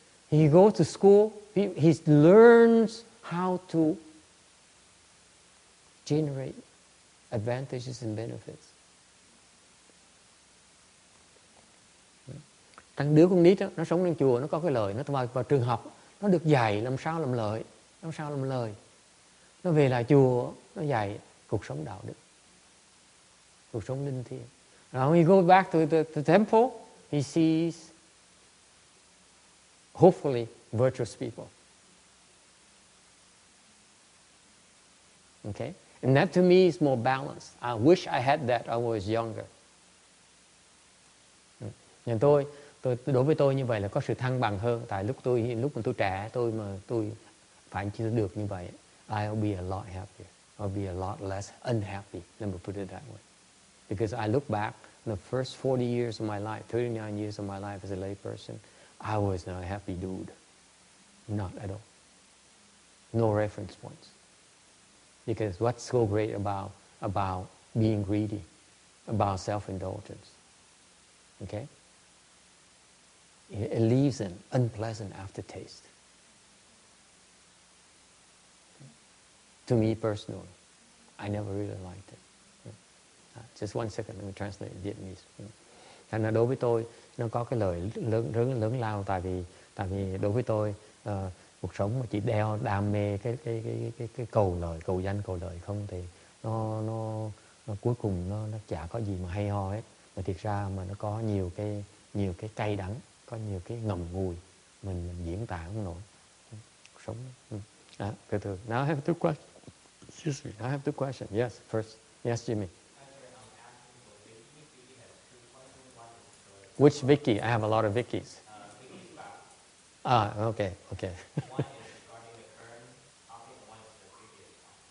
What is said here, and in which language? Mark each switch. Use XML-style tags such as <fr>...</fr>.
<en>He goes to school, he learns how to generate advantages and benefits.</en> <vi>Thằng đứa con nít đó, nó sống trong chùa, nó có cái lời, nó vào trường học, nó được dạy làm sao làm lời. Nó về lại chùa, nó dạy cuộc sống đạo đức, cuộc sống linh thiêng.</vi> <en>Now he goes back to the temple, he sees hopefully virtuous people. Okay? And that to me is more balanced. I wish I had that I was younger.</en> <vi>Nhà tôi đối với tôi như vậy là có sự thăng bằng hơn. Tại lúc mà tôi trẻ, tôi phải chỉ được như vậy,</vi> <en>I'll be a lot happier. I'll be a lot less unhappy. Let me put it that way. Because I look back on the first 40 years of my life, 39 years of my life as a lay person, I was not a happy dude. Not at all. No reference points. Because what's so great about being greedy, about self-indulgence? Okay? It leaves an unpleasant aftertaste. To me personally, I never really liked it. Just one second, let me translate in Vietnamese.</en> <vi>Thành ra đối với tôi, nó có cái lời lớn lao, tại vì đối với tôi, cuộc sống mà chỉ đam mê cái cầu danh cầu lợi không thì nó cuối cùng nó chả có gì mà hay ho hết. Mà thiệt ra mà nó có nhiều cái cay đắng, có nhiều cái ngầm ngùi mình diễn tả không nổi. Cuộc sống. Từ từ.</vi> <en>Now I have two questions. Excuse me. I have two questions. Yes, first. Yes, Jimmy. Which Vicky? I have a lot of Vickies. Okay. One is regarding the current topic, and one is the previous one.</en>